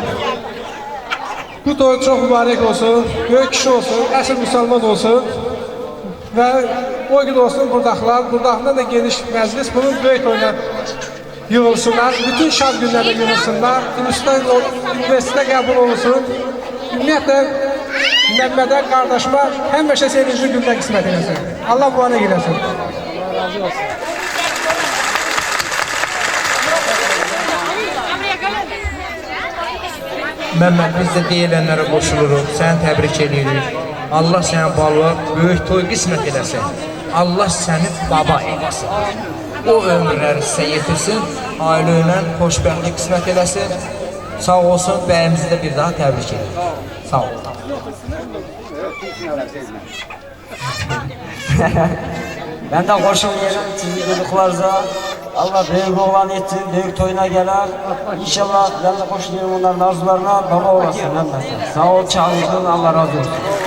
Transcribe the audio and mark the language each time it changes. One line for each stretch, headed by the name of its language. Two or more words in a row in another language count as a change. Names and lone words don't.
Turkish: Bu toy çok mübarek olsun, büyük kişi olsun, əsl Müslüman olsun. Ve o gün olsun buradakından da geniş meclis bunun büyük oyuna yığılsınlar. Bütün şad günlerde yığılsınlar.
Azerbaijani: Üniversitede qəbul olsun. Ümumiyyətlə, Məhmədə qardaşıma həmişə sevinçli gündə qismət eləsin. Allah bu ana eləsin. Allah razı olsun. Məhməd, biz də deyilənlərə qoşuluruq, səni təbrik edirik. Allah sənə balığa böyük toy qismət eləsin. Allah səni baba eləsin. O ömürləri sizə yetirsin, ailə ilə xoşbəxtlik qismət eləsin. Sağ olsun, bəyimizi də bir daha təbrik edirik. Sağ olun.
Turkish: Ben de koşulmayacağım sizi çocuklarınıza. Allah büyük oğlan etsin, büyük toyuna gelir. İnşallah ben de koşuluyorum onların arzularına, baba olasın.
Azerbaijani: Sağ ol, çağırdın, Allah razı olsun.